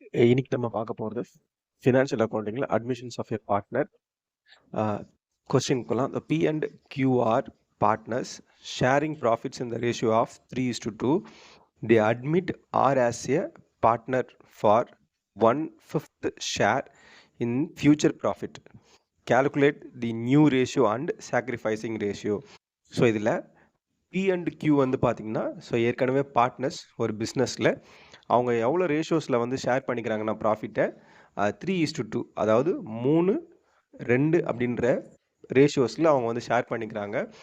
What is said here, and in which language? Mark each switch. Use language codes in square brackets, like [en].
[ta] இன்னைக்கு நம்ம பார்க்க போகிறது financial அக்கௌண்டிங்கில் [en] Admissions of a partner. [ta] Question போகலாம். [en] The P and Q are partners sharing profits in the ratio of 3:2. They admit R as a partner for 1/5 share in future profit. Calculate the new ratio and sacrificing ratio. [ta] So இதில் P and Q வந்து பார்த்தீங்கன்னா, so ஏற்கனவே partners ஒரு பிஸ்னஸில் அவங்க எவ்வளோ ரேஷியோஸில் வந்து share பண்ணிக்கிறாங்கன்னா ப்ராஃபிட்டை 3:2, அதாவது 3:2 அப்படின்ற ரேஷியோஸில் அவங்க வந்து ஷேர் பண்ணிக்கிறாங்க.